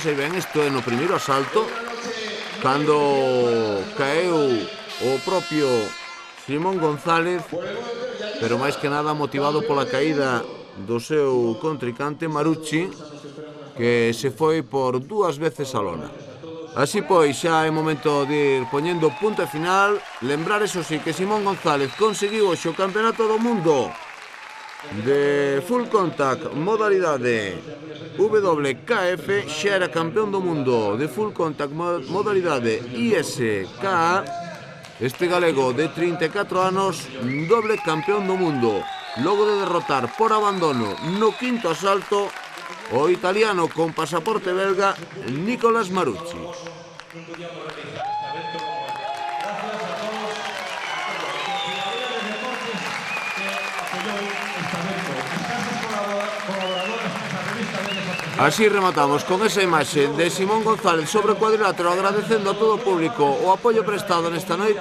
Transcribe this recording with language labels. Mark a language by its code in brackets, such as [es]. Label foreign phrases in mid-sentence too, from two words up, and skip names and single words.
[gl] E ben, isto é no primeiro asalto, cando caeu o propio Simón González, pero máis que nada motivado pola caída do seu contrincante Marucci, que se foi por 2 veces a lona. Así pois, xa é momento de ir poñendo punto final. Lembrar, [es] eso sí, [gl] que Simón González conseguiu hoxe o campeonato do mundo de [en] full contact [gl] modalidade WKF, xa era campeón do mundo de [en] full contact [gl] modalidade ISK. Este galego de 34 anos, doble campeón do mundo, logo de derrotar por abandono no quinto asalto o italiano con pasaporte belga Nicolas Marucci. Así rematamos con esa imaxe de Simón González sobre o cuadrilátero, agradecendo a todo o público o apoio prestado nesta noite.